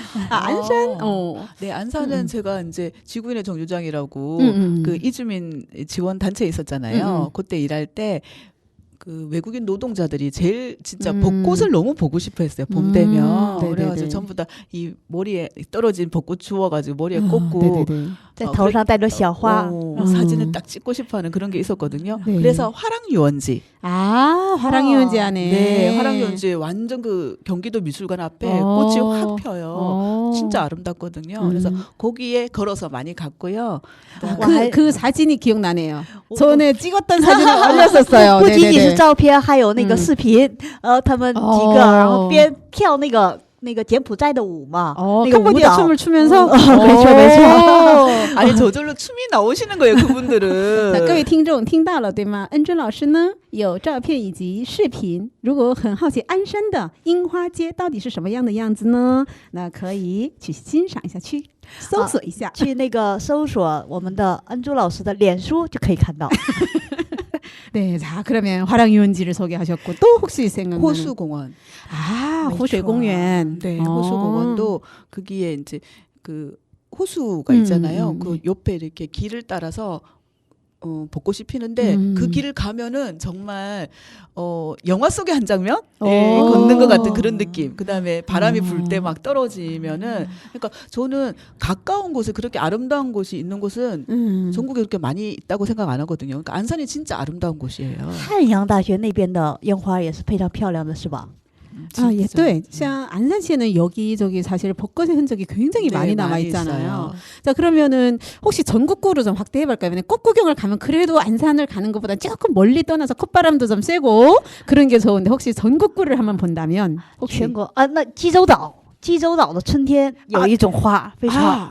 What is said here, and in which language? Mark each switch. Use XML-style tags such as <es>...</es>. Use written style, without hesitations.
<ko>안산? 네, 안산은 제가 이제 지구인의 정류장이라고 그 이주민 지원 단체에 있었잖아요. 그때 일할 때 그 외국인 노동자들이 제일 진짜 음. 벚꽃을 너무 보고 싶어했어요. 봄 되면. 네네네. 그래가지고 전부 다 이 머리에 떨어진 벚꽃 주워가지고 머리에 어, 꽂고 네네네.</ko> <zh>在头上戴着小花，</zh> <ko>사진을 딱 찍고 싶어하는 그런 게 있었거든요. 네. 그래서 화랑유원지. 아, 화랑유원지 안에. 네, 화랑유원지 완전 그 경기도 미술관 앞에 꽃이 확 펴요. 진짜 아름답거든요. 그래서 거기에 걸어서 많이 갔고요. 그 사진이 기억나네요. 전에 찍었던 사진을 올렸었어요.</ko> <zh>不仅仅是</zh> <ko>네네네.</ko> <zh>照片，还有那个视频，他们几个，然后边跳那个柬埔寨的舞嘛，那个舞</zh> <ko>캄보디아</ko> <zh>蹈。</zh> <ko>춤을 추면서</ko> <zh>没错没错。</zh> <ko>아니 저절로 춤이 나오시는 거예요, 그분들은.</ko> <zh>那各位听众听到了对吗？恩珍老师呢有照片以及视频。如果很好奇鞍山的樱花街到底是什么样的样子呢？那可以去欣赏一下，去搜索一下。去那个搜索我们的恩珠老师的脸书就可以看到。</zh> <ko>네, 자 그러면 화랑유원지를 소개하셨고 또 혹시 생각나는 호수공원. 아, 네, 호수공원. 네, 호수공원도 거기에 이제 그 호수가 있잖아요. 그 옆에 이렇게 길을 따라서 벚꽃이 피는데 그 길을 가면은 정말 영화 속의 한 장면 걷는 것 같은 그런 느낌. 그다음에 바람이 불 때 막 떨어지면은 그러니까 저는 가까운 곳에 그렇게 아름다운 곳이 있는 곳은 전국에 그렇게 많이 있다고 생각 안 하거든요. 그러니까 안산이 진짜 아름다운 곳이에요.</ko> <zh>汉阳大学那边的烟花也是非常漂亮的，是吧？</zh> <ko>아, 예,</ko> <zh>对. 像</zh> <ko>안산시에는 여기저기 사실 벚꽃의 흔적이 굉장히 네, 많이 남아 많이 있잖아요. 있어요. 자, 그러면은 혹시 전국구로 좀 확대해 볼까요? 왜냐면 꽃 구경을 가면 그래도 안산을 가는 것보다 조금 멀리 떠나서 콧바람도 좀 쐬고 그런 게 좋은데 혹시 전국구를 한번 본다면 혹시</ko> <zh>全国啊，那济州岛，济州岛的春天有一种花，非常</zh>